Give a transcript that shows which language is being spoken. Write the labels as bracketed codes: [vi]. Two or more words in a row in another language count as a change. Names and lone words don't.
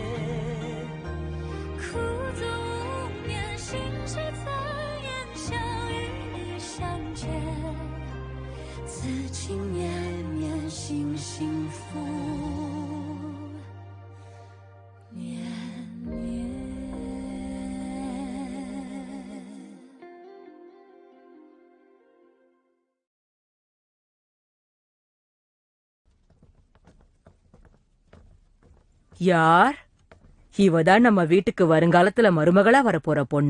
[zh] 苦足无眠，心事残烟，想与你相见，此情绵绵，心幸福绵绵。 [ta] யார் இவதான் நம்ம வீட்டுக்கு வருங்காலத்துல மருமகளா வரப்போற பொண்ணா?